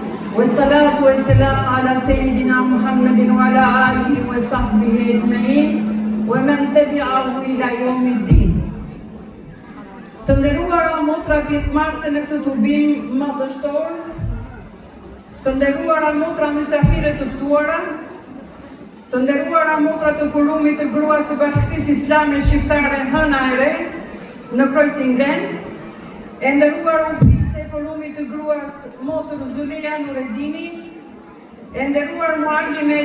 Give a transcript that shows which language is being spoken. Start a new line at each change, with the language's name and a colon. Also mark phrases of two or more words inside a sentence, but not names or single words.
Arabic: والصلاة والسلام على سيدنا محمد وعلى آله وصحبه أجمعين ومن تبعه إلى يوم الدين.
Albanian: Të nderuara motra pjesëmarrëse në këtë tubim madhështor, të nderuara motra mysafire të ftuara, të nderuara motra të forumit të gruas së Bashkisë Islame Shqiptare Hëna e Re në Krojcingen, e nderuar udhëheqëse e forumit të gruas motër Zuleja Nureddini, e nderuar muallime e